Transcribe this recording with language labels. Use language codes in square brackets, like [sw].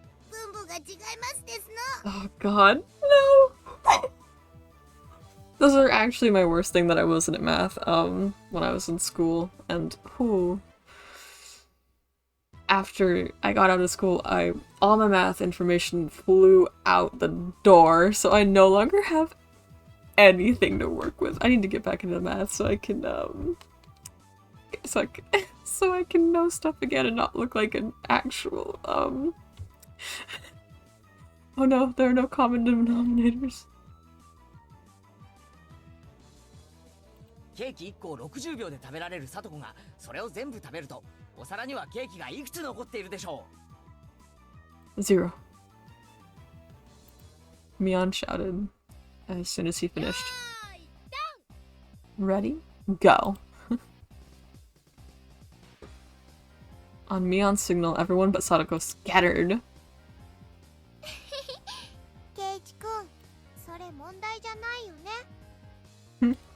[ja] 分母が違いますですの。 [en] Oh god, no! Those are actually my worst thing that I wasn't at math, when I was in school, and after I got out of school, all my math information flew out the door, so I no longer have anything to work with. I need to get back into math so I can, so I can know stuff again and not look like an actual, oh no, there are no common denominators. [ja] ケーキ1個を60秒で食べられるサトコがそれを全部食べるとお皿にはケーキがいくつ残っているでしょ [en] 0. Mion shouted as soon as he finished. Ready? Go. On Mion's signal, everyone but Sadako scattered. [ja] ケイチくん、それ問題じゃないよね。